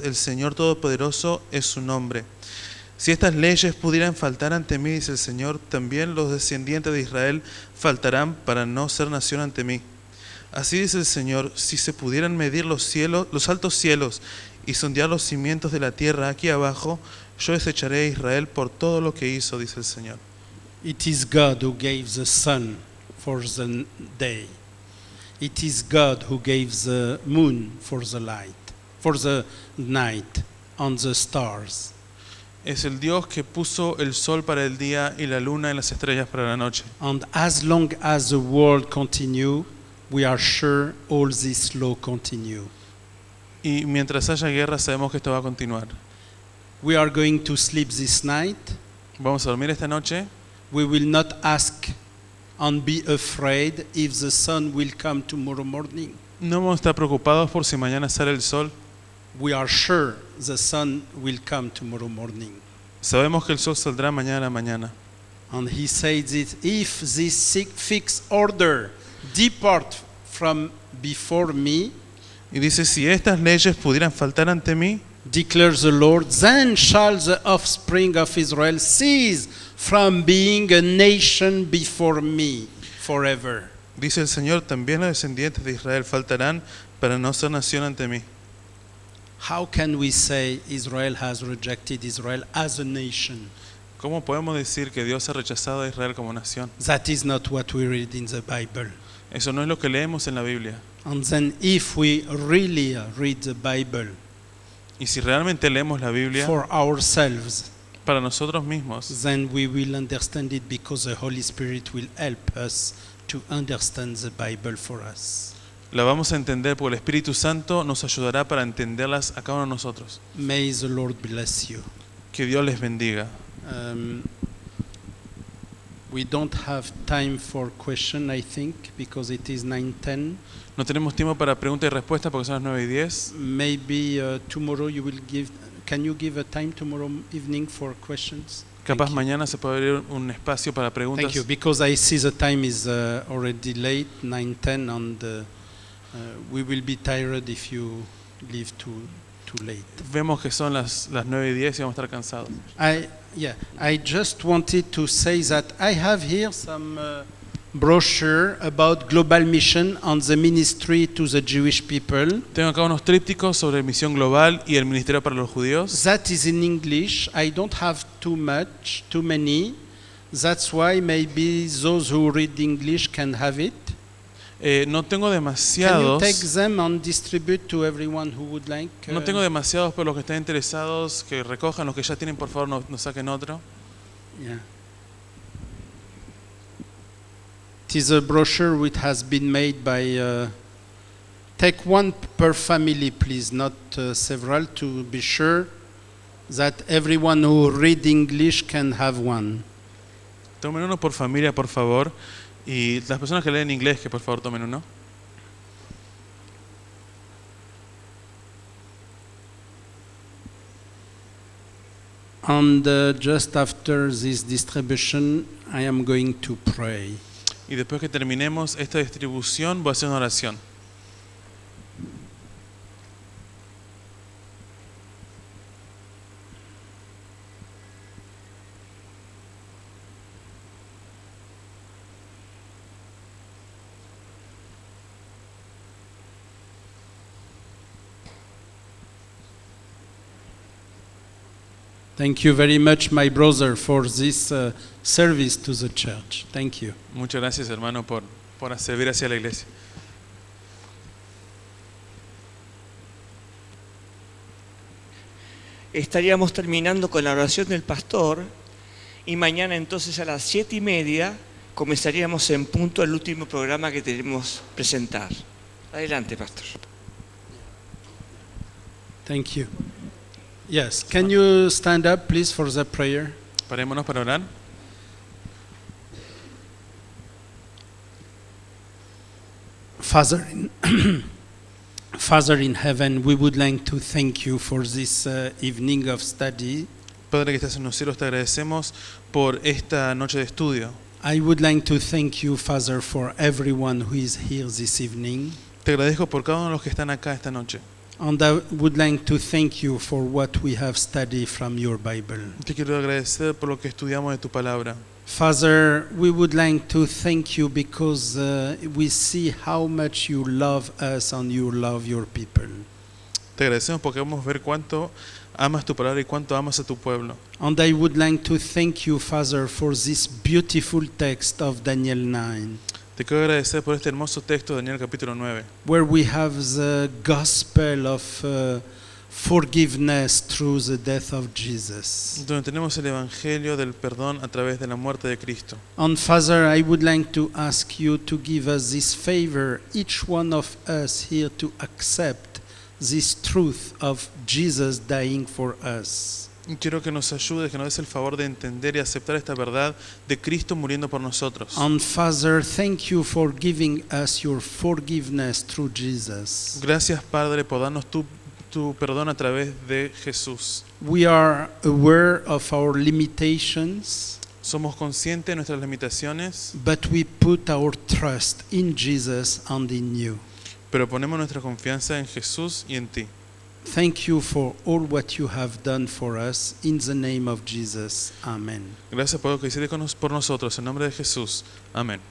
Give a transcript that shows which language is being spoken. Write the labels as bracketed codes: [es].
[es] El Señor Todopoderoso es su nombre. Si estas leyes pudieran faltar ante mí, dice el Señor, también los descendientes de Israel faltarán para no ser nación ante mí. Así dice el Señor, si se pudieran medir los cielos, los altos cielos y sondear los cimientos de la tierra aquí abajo, yo desecharé a Israel por todo lo que hizo, dice el Señor. [en] It is God who gave the sun for the day. It is God who gave the moon for the light, for the night, and the stars. [es] Es el Dios que puso el sol para el día y la luna y las estrellas para la noche. [en] And as long as the world continue, we are sure all this law continue. [es] Y mientras haya guerra sabemos que esto va a continuar. [en] We are going to sleep this night. [es] Vamos a dormir esta noche. [en] We will not ask and be afraid if the sun will come tomorrow morning. [es] No vamos a estar preocupados por si mañana sale el sol. [en] We are sure the sun will come tomorrow morning. [es] Sabemos que el sol saldrá mañana a la mañana. [en] And he says that if this fixed order depart from before me, [es] Y dice, si estas leyes pudieran faltar ante mí, [en] declares the Lord, then shall the offspring of Israel cease from being a nation before me forever. [es] dice el Señor, también los descendientes de Israel faltarán para no ser nación ante mí. [en] How can we say Israel has rejected Israel as a nation? [es] ¿Cómo podemos decir que Dios ha rechazado a Israel como nación? [en] That is not what we read in the Bible. [es] Eso no es lo que leemos en la Biblia. [en] And then if we really read the Bible [es] Y si realmente leemos la Biblia [en] for ourselves, [es] para nosotros mismos, [en] then we will understand it because the Holy Spirit will help us to understand the Bible for us. [es] la vamos a entender porque el Espíritu Santo nos ayudará para entenderlas a cada uno de nosotros. [en] May the Lord bless you. [es] Que Dios les bendiga. [en] We don't have time for question, I think, because it is 9:10. [es] No tenemos tiempo para preguntas y respuestas porque son las 9:10. [en] Maybe tomorrow you will give. Can you give a time tomorrow evening for questions? [es] Capaz [en] Thank you. [es] mañana se puede abrir un espacio para preguntas. [en] Thank you, because I see the time is already late, 9:10, and we will be tired if you leave too late. [es] Vemos que son las 9:10 y vamos a estar cansados. [en] I just wanted to say that I have here some brochure about global mission and the ministry to the Jewish people. [es] Tengo acá unos trípticos sobre misión global y el ministerio para los judíos. [en] That is in English. I don't have too many. That's why maybe those who read English can have it. [es] No tengo [en] Can you [es] demasiados. [en] take them and distribute to everyone who would like? [es] No tengo demasiados, pero los que estén interesados que recojan, los que ya tienen, por favor, no saquen otro. [en] Yeah. It is a brochure which has been made by Take one per family, please, not several, to be sure that everyone who read English can have one. [es] Tomen uno por familia, por favor. Y las personas que leen inglés, que por favor tomen uno. [en] And just after this distribution, I am going to pray. [es] Y después que terminemos esta distribución, voy a hacer una oración. [en] Thank you very much, my brother, for this service to the church. Thank you. [es] Muchas gracias, hermano, por servir hacia la iglesia. Estaríamos terminando con la oración del pastor y mañana entonces a las 7:30 comenzaríamos en punto el último programa que tenemos presentar. Adelante, pastor. [en] Thank you. Yes, can you stand up, please, for the prayer? [es] Parémonos para orar. [en] Father Father in heaven, we would like to thank you for this evening of study. [es] Padre que estás en los cielos, te agradecemos por esta noche de estudio. [en] I would like to thank you, Father, for everyone who is here this evening. [es] Te agradezco por cada uno de los que están acá esta noche. [en] And I would like to thank you for what we have studied from your Bible. [es] Te quiero agradecer por lo que estudiamos de tu palabra. [en] Father, we would like to thank you because we see how much you love us and you love your people. [es] Te agradecemos porque vamos a ver cuánto amas tu palabra y cuánto amas a tu pueblo. [en] And I would like to thank you, Father, for this beautiful text of Daniel 9, [es] Te quiero agradecer por este hermoso texto de Daniel capítulo 9, [en] where we have the gospel of forgiveness through the death of Jesus. [es] donde tenemos el evangelio del perdón a través de la muerte de Cristo. [en] And Father, I would like to ask you to give us this favor, each one of us here, to accept this truth of Jesus dying for us. [es] Y quiero que nos ayudes, que nos des el favor de entender y aceptar esta verdad de Cristo muriendo por nosotros. [en] And Father, thank you for giving us your forgiveness through Jesus. [es] Gracias, Padre, por darnos tu perdón a través de Jesús. [en] We are aware of our limitations, [es] Somos conscientes de nuestras limitaciones, [en] but we put our trust in Jesus and in you. [es] pero ponemos nuestra confianza en Jesús y en ti. [en] Thank you for all what you have done for us. In the name of Jesus. Amen. [es] Gracias por lo que hiciste por nosotros. En nombre de Jesús. Amén.